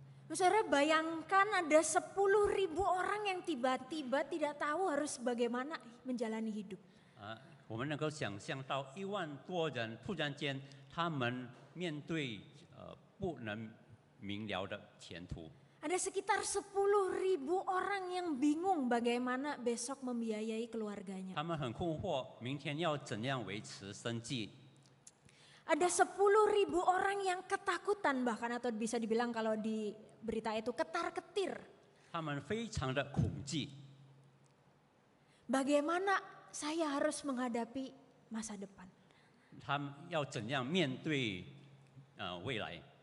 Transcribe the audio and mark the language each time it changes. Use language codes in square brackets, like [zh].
[id] Saudara, bayangkan ada 10.000 orang yang tiba-tiba tidak tahu harus bagaimana menjalani hidup. [zh] 我们能够想象到1万多人突然间他们面对不能明了的前途。 [id] Ada sekitar 10.000 orang yang bingung bagaimana besok membiayai keluarganya. [zh] 他们很困惑，明天要怎样维持生计？ [id] Ada 10.000 orang yang ketakutan bahkan atau bisa dibilang kalau di berita itu ketar-ketir. [zh] 他们非常的恐惧。 [id] Bagaimana saya harus menghadapi masa depan? [zh] 他们要怎样面对未来？